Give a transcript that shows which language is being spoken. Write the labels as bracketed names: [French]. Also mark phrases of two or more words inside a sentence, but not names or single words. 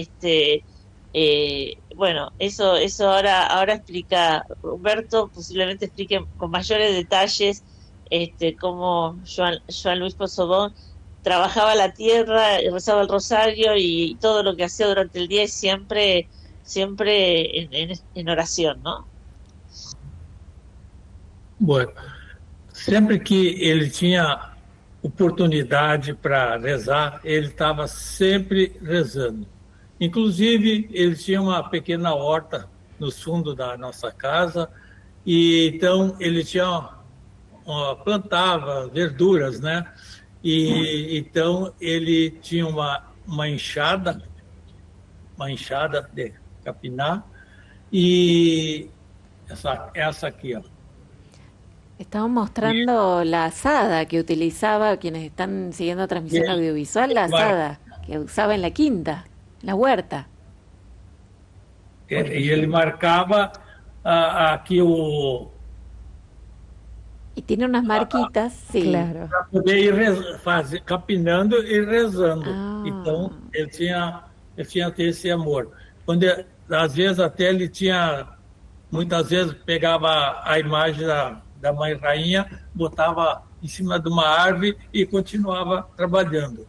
[Spanish] Bueno, eso ahora explica Humberto, posiblemente explique con mayores detalles cómo Joan Luis Pozobón trabajaba la tierra, rezaba el rosario y todo lo que hacía durante el día, siempre en oración, ¿no? Bueno, [Portuguese] sempre que ele tinha oportunidade para rezar, ele estava sempre rezando. Inclusive, ele tinha uma pequena horta no fundo da nossa casa, e então ele plantava verduras, né? E então ele tinha uma enxada de capinar, e essa aqui, ó. [Spanish] Estamos mostrando la azada que utilizaba, quienes están siguiendo transmisión audiovisual, la azada que usaba en la quinta, la huerta. [Portuguese] E ele marcava aqui [Spanish] Y tiene unas marquitas, sí. Claro. [Portuguese] para poder ir capinando e rezando. Então, ele tinha esse amor. Quando, às vezes, até ele muitas vezes pegava a imagem da Mãe Rainha, botava em cima de uma árvore e continuava trabalhando.